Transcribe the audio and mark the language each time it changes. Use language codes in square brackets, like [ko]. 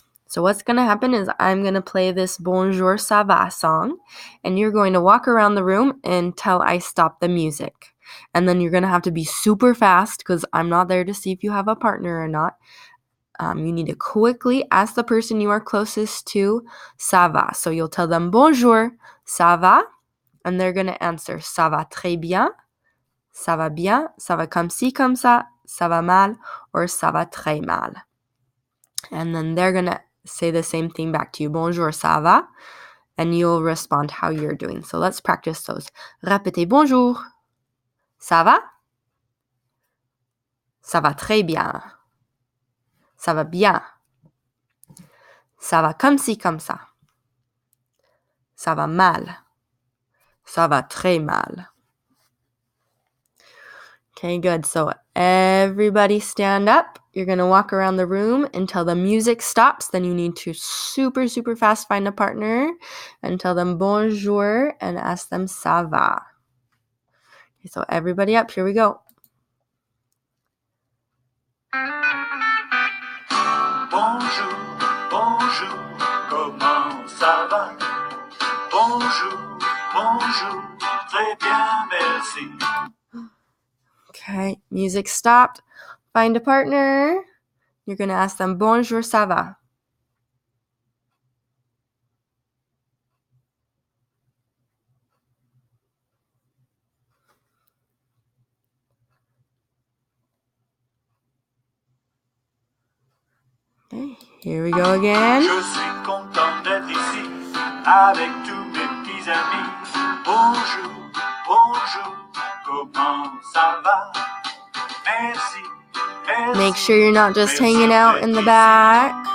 [en] So what's going to happen is I'm going to play this Bonjour Ça va song, and you're going to walk around the room until I stop the music. And then you're going to have to be super fast because I'm not there to see if you have a partner or not. You need to quickly ask the person you are closest to, ça va. So you'll tell them, bonjour, ça va? And they're going to answer, ça va très bien, ça va comme ci, comme ça va mal, or ça va très mal. And then they're going to say the same thing back to you, bonjour, ça va? And you'll respond how you're doing. So let's practice those. Répétez, bonjour, ça va? [fr] Ça va très bien. Ça va bien. Ça va comme ci, comme ça. Ça va mal. Ça va très mal. [en] Okay, good. So everybody stand up. You're going to walk around the room until the music stops. Then you need to super, super fast find a partner and tell them bonjour and ask them ça va. Okay, so everybody up. Here we go. [fr] Bonjour, bonjour, comment ça va? Bonjour, bonjour, très bien, merci. [en] Okay, music stopped. Find a partner. You're going to ask them bonjour, ça va. Okay, here we go again. [fr] Je suis content d'être ici avec tous mes petits amis. Bonjour, bonjour, comment ça va? Merci, merci. [en] Make sure you're not just hanging out in the back.